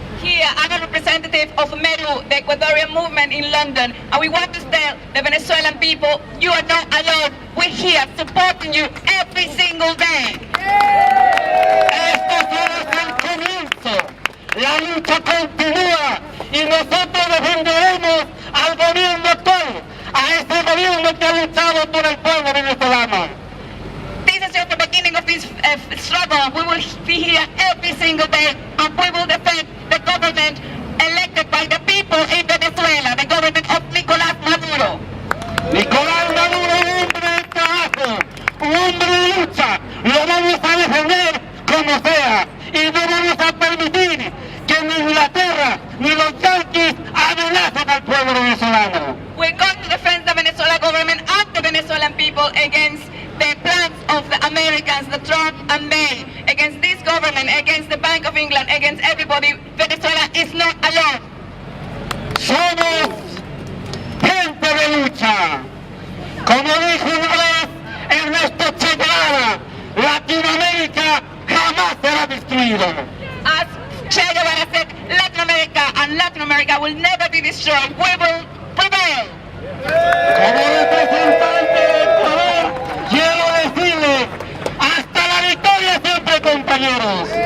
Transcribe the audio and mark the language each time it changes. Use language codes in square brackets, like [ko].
[en] Here, I'm a representative of MERU, the Ecuadorian movement in London, and we want to tell the Venezuelan people, you are not alone. We're here supporting you every single day. [es] Esto solo es el comienzo. La lucha continúa y nosotros defenderemos al gobierno actual, a ese gobierno que ha luchado por el pueblo venezolano. [en] This is just the beginning of this struggle. We will be here every single day, and we will defend the government elected by the people in Venezuela, the government of Nicolás Maduro. [es] Nicolás Maduro, un hombre de trabajo, un hombre de lucha, lo vamos a defender como sea y no vamos a permitir que ni Inglaterra ni los yanquis amenacen al pueblo venezolano. [en] We're going to defend the Venezuelan government and the Venezuelan people against the plans of the Americans, the Trump and May, against this government, against the Bank of England, against everybody. Venezuela is not alone. [es] Somos gente de lucha. Como dijo una vez Ernesto Che Guevara, Latinoamérica jamás será destruida. [en] As Che Guevara said, Latin America will never be destroyed. We will prevail. [es] Como representante del Ecuador, quiero decirle, hasta la victoria siempre, compañeros.